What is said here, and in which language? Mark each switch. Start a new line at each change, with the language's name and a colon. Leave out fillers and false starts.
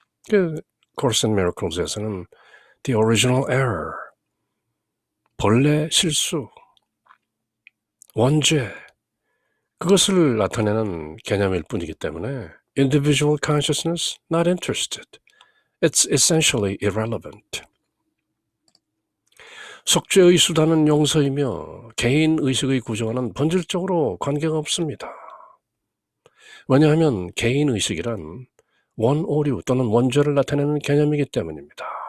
Korean: 그 Course in Miracles에서는
English: the original error,
Korean: 본래 실수, 원죄, 그것을 나타내는 개념일 뿐이기 때문에
English: individual consciousness, not interested. It's essentially irrelevant.
Korean: 속죄의 수단은 용서이며 개인 의식의 구조와는 본질적으로 관계가 없습니다. 왜냐하면 개인 의식이란 원오류 또는 원죄를 나타내는 개념이기 때문입니다.